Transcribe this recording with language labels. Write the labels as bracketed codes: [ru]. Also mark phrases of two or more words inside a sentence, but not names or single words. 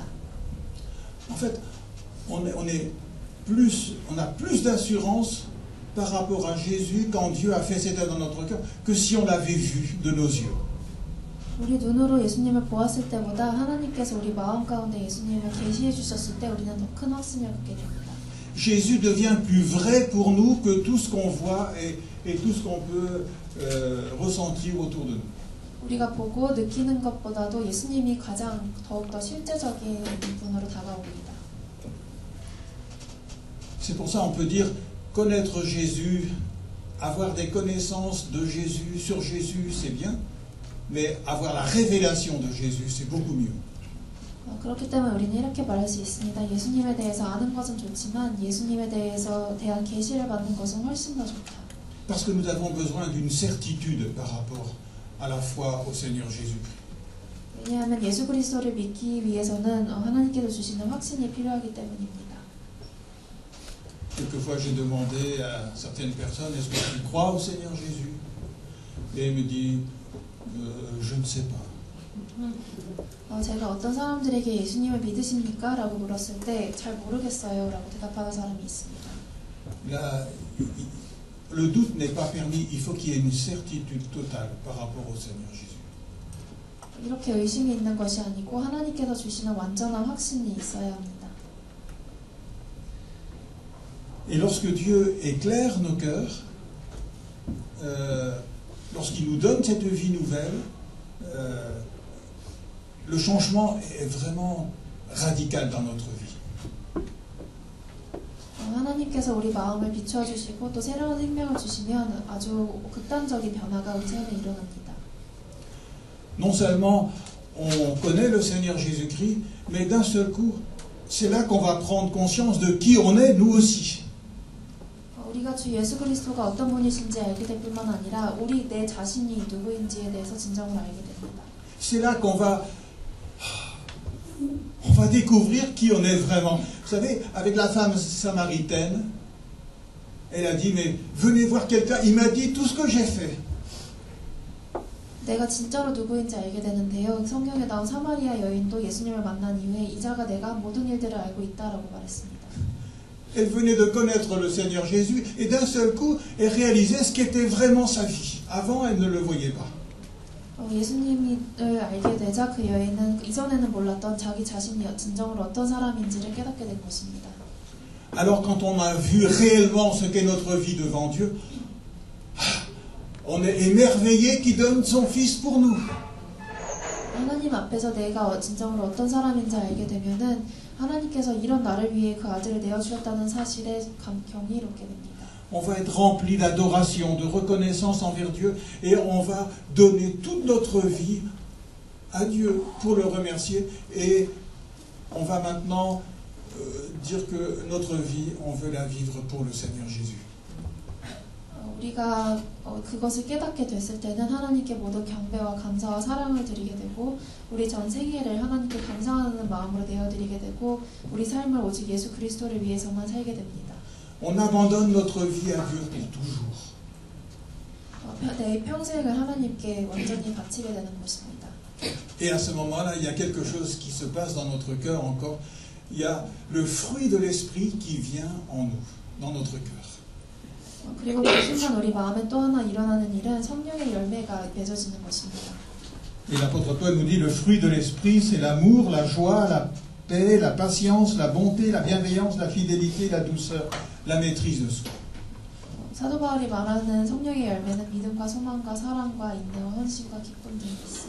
[fr] En fait, on a plus d'assurance par rapport à Jésus quand Dieu a fait cette œuvre dans notre cœur que si on l'avait vu de nos yeux. [ko] 우리 눈으로 예수님을 보았을 때보다 하나님께서 우리 마음 가운데 예수님을 계시해 주셨을 때 우리는 더 큰 확신을 갖게 됩니다. [fr] Jésus devient plus vrai pour nous que tout ce qu'on voit et tout ce qu'on peut ressentir autour de nous. [ko] 우리가 보고 느끼는 것보다도 예수님이 가장 더욱더 실제적인 분으로 다가옵니다. [fr] C'est pour ça on peut dire connaître Jésus, avoir des connaissances de Jésus, sur Jésus, c'est bien. Mais avoir la révélation de Jésus, c'est beaucoup mieux. [ko] 그렇기 때문에 우리는 이렇게 말할 수 있습니다. 예수님에 대해서 아는 것은 좋지만 예수님에 대한 계시를 받는 것은 훨씬 더 좋다. [fr] Parce que nous avons besoin d'une certitude par rapport à la foi au Seigneur Jésus-Christ. [ko] 왜냐하면 예수 그리스도를 믿기 위해서는 하나님께서 주시는 확신이 필요하기 때문입니다. [fr] Quelquefois, j'ai demandé à certaines personnes, est-ce que tu crois au Seigneur Jésus? Et elle me dit, je ne sais pas. [ko] 제가 어떤 사람들에게 예수님을 믿으십니까? 라고 물었을 때 잘 모르겠어요 라고 대답하는 사람이 있습니다. [fr] Là, le doute n'est pas permis, il faut qu'il y ait une certitude totale par rapport au Seigneur Jésus. [ko] 이렇게 의심이 있는 것이 아니고 하나님께서 주시는 완전한 확신이 있어야 합니다. [fr] Et lorsque Dieu éclaire nos cœurs, lorsqu'il nous donne cette vie nouvelle, le changement est vraiment radical dans notre vie. [ko] 하나님께서 우리 마음을 비춰주시고 또 새로운 생명을 주시면 아주 극단적인 변화가 우리 삶에 일어납니다. [fr] Non seulement on connaît le Seigneur Jésus-Christ, mais d'un seul coup, c'est là qu'on va prendre conscience de qui on est, nous aussi. [ko] 우리가 주 예수 그리스도가 어떤 분이신지 알게 될 뿐만 아니라 우리 내 자신이 누구인지에 대해서 진정으로 알게 됩니다. [fr] C'est là qu'on va découvrir qui on est vraiment. Vous savez, avec la femme samaritaine, elle a dit, mais venez voir quelqu'un, il m'a dit tout ce que j'ai fait. [ko] 내가 진짜로 누구인지 알게 되는데요. 성경에 나온 사마리아 여인도 예수님을 만난 이후에 이 자가 내가 모든 일들을 알고 있다라고 말했습니다. [fr] Elle venait de connaître le Seigneur Jésus et d'un seul coup, elle réalisait ce qu'était vraiment sa vie. Avant, elle ne le voyait pas. [ko] 예수님을 알게 되자 그 여인은 이전에는 몰랐던 자기 자신이 진정으로 어떤 사람인지를 깨닫게 된 것입니다. [fr] Alors quand on a vu réellement ce qu'est notre vie devant Dieu, on est émerveillé qu'il donne son Fils pour nous. [ko] 하나님 앞에서 내가 진정으로 어떤 사람인지 알게 되면은 하나님께서 이런 나를 위해 그 아들을 내어주셨다는 사실에 경이롭게 됩니다. [fr] On va être rempli d'adoration, de reconnaissance envers Dieu et on va donner toute notre vie à Dieu pour le remercier et on va maintenant dire que notre vie, on veut la vivre pour le Seigneur Jésus. [ko] 우리가 그것을 깨닫게 됐을 때는 하나님께 모든 경배와 감사와 사랑을 드리게 되고 우리 전 생애를 하나님께 감사하는 마음으로 내어드리게 되고 우리 삶을 오직 예수 그리스도를 위해서만 살게 됩니다. [fr] on abandonne notre vie à Dieu pour toujours. [ko] 내 평생을 하나님께 완전히 바치게 되는 것입니다. [fr] Et à ce moment-là, il y a quelque chose qui se passe dans notre cœur encore. Il y a le fruit de l'esprit qui vient en nous, dans notre cœur. [ko] 그리고 그 순간 우리 마음에 또 하나 일어나는 일은 성령의 열매가 맺어지는 것입니다. [fr] Et l'apôtre Paul nous dit le fruit de l'esprit, c'est l'amour, la joie, la paix, la patience, la bonté, la bienveillance, la fidélité, la douceur, la maîtrise de soi. [ko] 사도 바울이 말하는 성령의 열매는 믿음과 소망과 사랑과 인내와 헌신과 기쁨 등이 있어요.